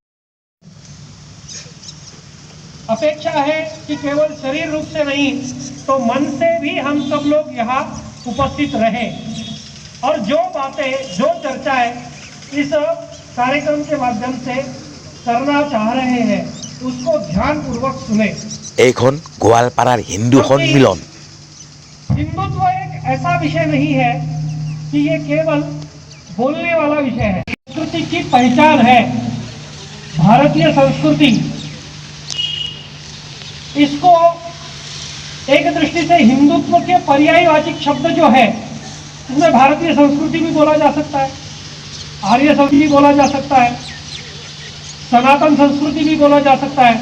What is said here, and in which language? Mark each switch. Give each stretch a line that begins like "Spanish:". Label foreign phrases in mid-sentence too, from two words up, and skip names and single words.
Hindi: अपेक्षा है कि केवल शरीर रूप से नहीं तो मन से भी हम सब लोग यहाँ उपस्थित रहें और जो बातें, जो चर्चाएं इस कार्यक्रम के माध्यम से करना चाह रहे हैं उसको ध्यानपूर्वक सुने।
Assamese: এইখন গোৱালপাৰাৰ হিন্দু সন্মিলন।
Hindi: हिंदुत्व एक ऐसा विषय नहीं है कि ये केवल बोलने वाला विषय है। संस्कृति की पहचान है, भारतीय संस्कृति। इसको एक दृष्टि से हिंदुत्व के पर्यायवाची शब्द जो है उसमें भारतीय संस्कृति भी बोला जा सकता है, आर्य संस्कृति भी बोला जा सकता है, सनातन संस्कृति भी बोला जा सकता है।